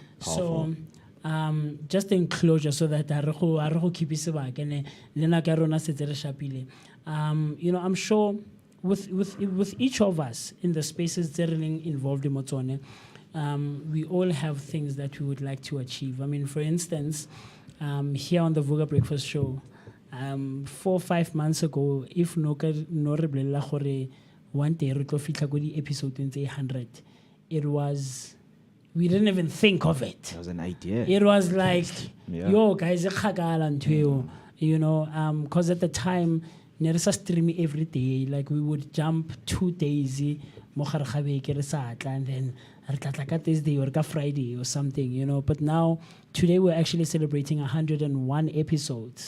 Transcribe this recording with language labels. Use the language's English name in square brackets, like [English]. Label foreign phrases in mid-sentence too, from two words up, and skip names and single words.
[English] so just in closure, so that I keep it back and I'm sure with each of us in the spaces that are involved in Motone, we all have things that we would like to achieve. I mean, for instance, here on the Vooka Breakfast Show, 4 or 5 months ago, if [Tswana] no reblela gore [English] one day [Tswana] re tlo fitla go di [English] episode 100, it was, we didn't even think of it. That was an idea. It was like, yo guys, because at the time, neresa stream every day. Like we would jump 2 days, and then Thursday or Friday or something, But now, today we're actually celebrating 101 episodes.